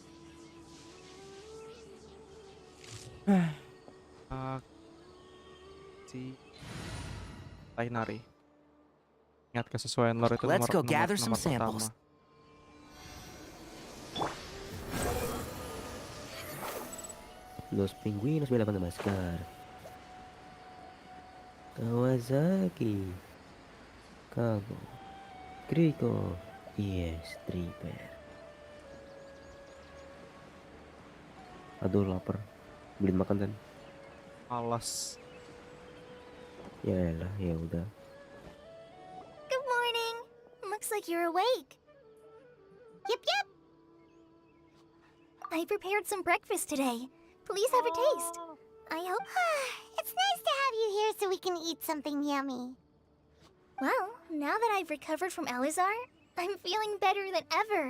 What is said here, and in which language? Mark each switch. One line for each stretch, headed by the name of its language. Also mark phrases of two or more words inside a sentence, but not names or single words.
Indonesian: Ah, si Tainari. Ingat kesesuaian lore itu
English: Let's
Indonesian: nomor
English: go
Indonesian: nomor
English: gather some
Indonesian: nomor
English: samples.
Indonesian: pertama.
Spanish: Los pingüinos me lavan la máscara. Kawasaki. Kago. Kriko.
English: Yes, stripper.
Indonesian: Aduh lapar. Beliin makan Dan. Malas. Ya lah, ya udah.
English: Good morning. Looks like you're awake. Yep, yep. I prepared some breakfast today. Please have a taste. Oh, I hope. It's nice to have you here so we can eat something yummy. Well, now that I've recovered from Alizar, I'm feeling better than ever.